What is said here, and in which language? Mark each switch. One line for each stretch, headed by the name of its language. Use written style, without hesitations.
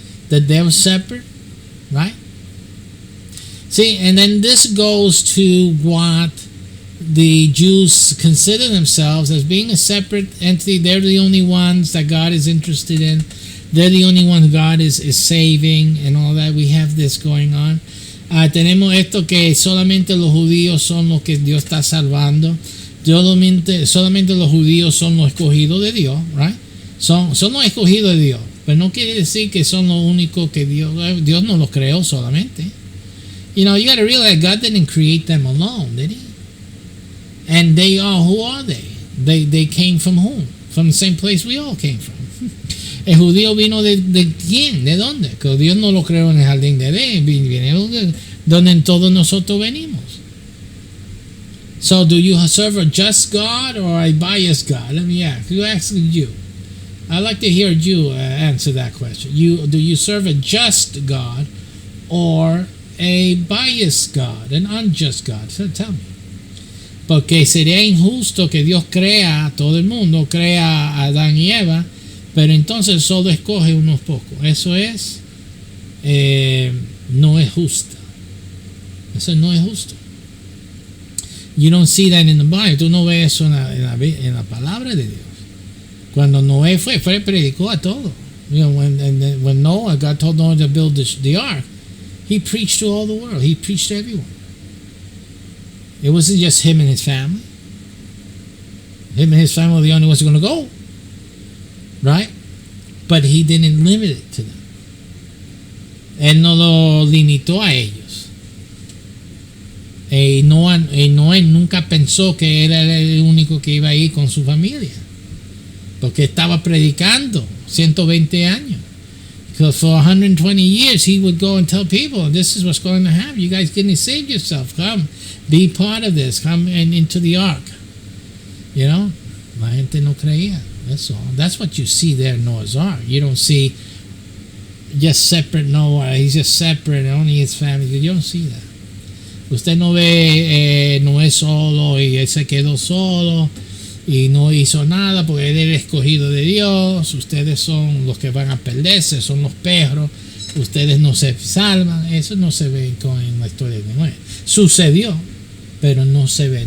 English: That they were separate, right? See, and then this goes to what the Jews consider themselves as being a separate entity. They're the only ones that God is interested in. They're the only ones God is saving and all that. We have this going on.
Spanish: Tenemos esto que solamente los judíos son los que Dios está salvando. Solamente los judíos son los escogidos de Dios,
English: right?
Spanish: Son los escogidos de Dios. Pero no quiere decir que son los únicos que Dios no los creó solamente.
English: You got to realize God didn't create them alone, did he? And who are they? They came from whom? From the same place we all came from.
Spanish: El judío vino de quién, de dónde, que Dios no lo creó en el jardín de Edén, viene donde todos nosotros venimos.
English: So, do you serve a just God or a biased God? Let me ask. You ask you. I'd like to hear you answer that question. Do you serve a just God or a biased God, an unjust God? So tell me.
Spanish: Porque sería injusto que Dios crea a todo el mundo, crea a Adán y Eva, pero entonces solo escoge unos pocos. Eso no es justo. Eso no es justo.
English: You don't see that in the Bible.
Spanish: Tú no ves eso en la palabra de Dios. Cuando Noé fue predicó a todo.
English: When Noah, God told Noah to build the ark, he preached to all the world. He preached to everyone. It wasn't just him and his family. Him and his family were the only ones going to go. Right? But he didn't limit it to them.
Spanish: Él no lo limitó a ellos. Y Noé nunca pensó que él era el único que iba a ir con su familia, porque estaba predicando 120 años.
English: So for 120 years he would go and tell people, this is what's going to happen. You guys getting to save yourself. Come, be part of this. Come into the ark. You know,
Spanish: la gente no creía.
English: That's all. That's what you see there in Noah's Ark. You don't see just separate Noah. He's just separate, only his family. You don't see that.
Spanish: Usted no ve Noé solo y él se quedó solo y no hizo nada porque él era escogido de Dios. Ustedes son los que van a perderse, son los perros. Ustedes no se salvan. Eso no se ve en la historia de Noé. Sucedió, pero no se ve.